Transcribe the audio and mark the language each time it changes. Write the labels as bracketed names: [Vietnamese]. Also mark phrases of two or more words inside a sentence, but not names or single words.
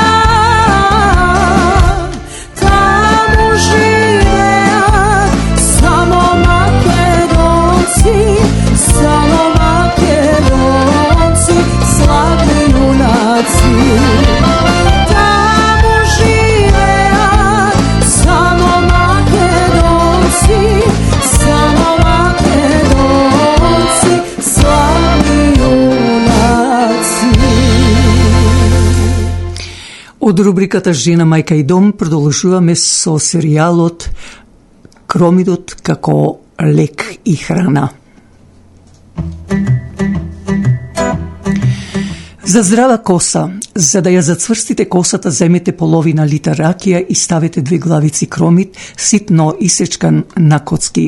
[Macedonian] Тамо живеја само Македонци, само Македонци, славни јунаци. Тамо живеја само Македонци, само Македонци, славни јунаци. Од рубриката Жена, мајка и дом продолжуваме со серијалот Кромидот како лек и храна. За здрава коса, за да ја зацврстите косата, земете половина литар ракија и ставете 2 главици кромид, ситно исечкан на коцки.